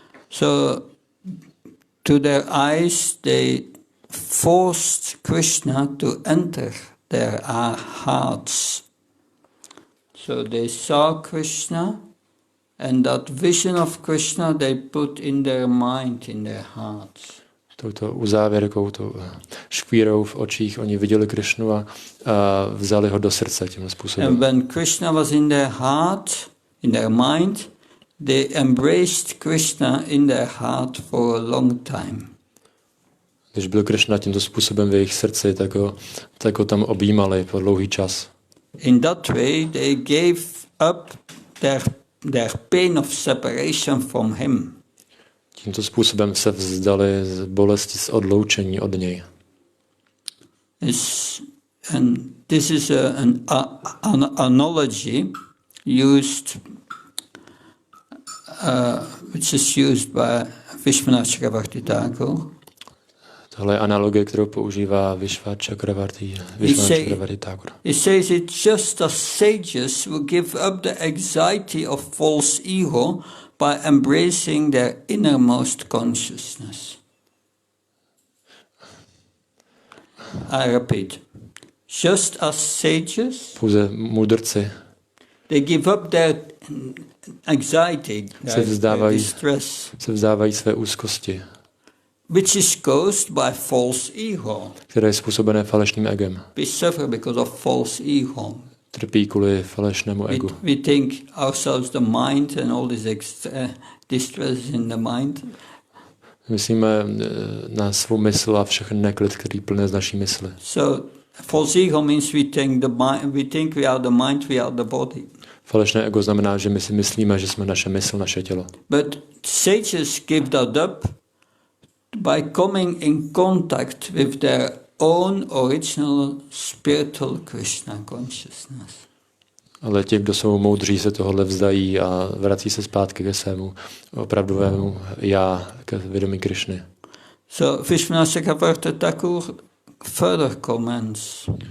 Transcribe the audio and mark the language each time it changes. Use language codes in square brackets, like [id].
[en] So to their eyes they forced Krishna to enter their hearts. So they saw Krishna, and that vision of Krishna they put in their mind, in their hearts. [cs] Touto uzávěrkou, tou škvírou v očích, oni viděli Krishnu a vzali ho do srdce tímhle způsobem. [en] And when Krishna was in their heart, in their mind, they embraced Krishna in their heart for a long time. [cs] Když byl Krishna tímto způsobem v jejich srdci, tak ho tam objímali po dlouhý čas. [en] In that way they gave up their pain of separation from him. [cs] Tímto způsobem se vzdali z bolesti, z odloučení od něj. [en] And this is an analogy used, which is used by Vishwanath Chakravarti Thakur. [cs] Tohle je analogie, kterou používá Vishwanath Chakravarti Thakur. [en] He says it's just as sages will give up the anxiety of false ego by embracing their innermost consciousness. I repeat, just as sages, [cs] pouze mudrci, [en] they give up their anxiety, their distress, [cs] se vzdávají své úzkosti, [en] which is caused by false ego. [cs] které je způsobené falešným egem. [en] We suffer because of false ego. [cs] Trpí kvůli falešnému egu. [en] We think ourselves the mind and all this distress in the mind. [cs] Myslíme na svou mysl a všechny neklid, který plné z naší mysli. [en] So false ego means we think we are the mind, we are the body. [cs] Falešné ego znamená, že my si myslíme, že jsme naše mysl, naše tělo. [en] But sages give that up by coming in contact with their own original spiritual Krishna consciousness. [cs] Ale ti, kdo jsou moudří, se tohle vzdají a vrací se zpátky ke svému opravdovému já, ke vědomí Krishny. [en] So Vishwanath Chakravarti Thakur further comments.